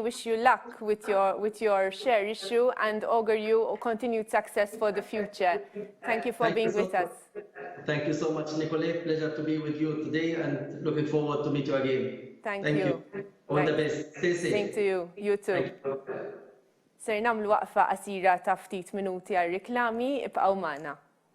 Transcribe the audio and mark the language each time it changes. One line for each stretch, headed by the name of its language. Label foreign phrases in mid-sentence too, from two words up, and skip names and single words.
English: Wish you luck with your share issue and augur you continued success for the future. Thank you for being with us. Thank you so much, Nicolette. Pleasure to be with you today and looking forward to meet you again. Thank you. All the best. Stay safe. Same to you. You too.
Maltese: Ser namlu waqfa qasira ta' ftit minuti għal riklami, ibqgħu magħna.